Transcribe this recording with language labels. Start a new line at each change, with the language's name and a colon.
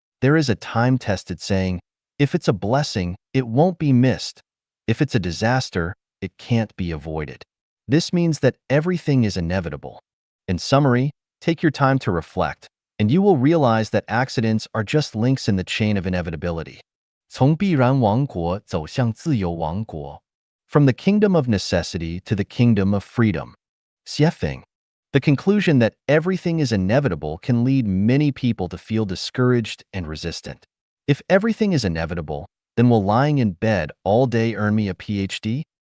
English: There is a time-tested saying, if it's a blessing, it won't be missed. If it's a disaster, it can't be avoided. This means that everything is inevitable. In summary, take your time to reflect, and you will realize that accidents are just links in the chain of inevitability.
Chinese: 从必然王国走向自由王国.
English: From the kingdom of necessity to the kingdom of freedom. Xiefeng. The conclusion that everything is inevitable can lead many people to feel discouraged and resistant. If everything is inevitable, then will lying in bed all day earn me a PhD?